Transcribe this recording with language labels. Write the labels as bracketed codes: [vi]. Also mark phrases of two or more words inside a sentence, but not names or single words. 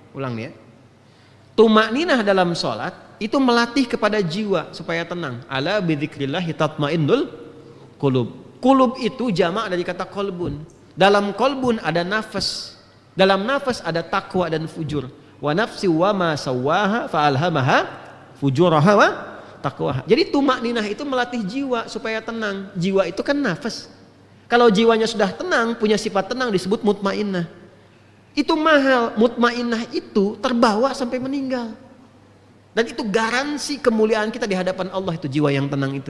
[id] Tuma'ninah dalam sholat itu melatih kepada jiwa supaya tenang. [ar] ألا بذكر الله تطمئن القلوب. [id] Qulub itu jamak dari kata qalbun. Dalam qalbun ada nafas. Dalam nafas ada takwa dan fujur. [ar] ونفس وما سواها فألهمها فجورها وتقواها. [id] Jadi tuma'ninah itu melatih jiwa supaya tenang. Jiwa itu kan nafas. Kalau jiwanya sudah tenang, punya sifat tenang disebut mutmainnah. Itu mahal, mutmainnah itu terbawa sampai meninggal. Dan itu garansi kemuliaan kita di hadapan Allah, itu jiwa yang tenang itu.